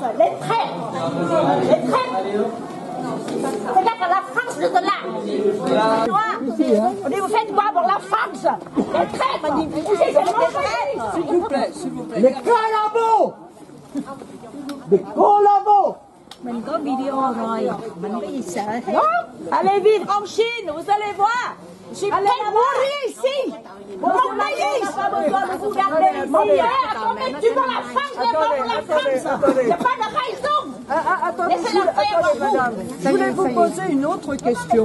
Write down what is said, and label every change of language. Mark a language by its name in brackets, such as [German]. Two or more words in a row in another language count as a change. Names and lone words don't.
[French] Les traîtres. Les traîtres. C'est-à-dire que la France de là. On dit, vous faites quoi pour la France? Les traîtres. On dit, vous êtes des traîtres. S'il vous plaît, s'il vous plaît. Les collabos. Les collabos. [Vietnamese] Mình có video rồi, mình bị sợ. [French] Allez vivre en Chine, vous allez voir. Je suis prêt à mourir ici. Pour mon pays. Pas besoin de vous garder ici. Attendez, tu veux la France, la France. Il n'y a pas de raison. Attendez, madame. Je voulais vous poser une autre question.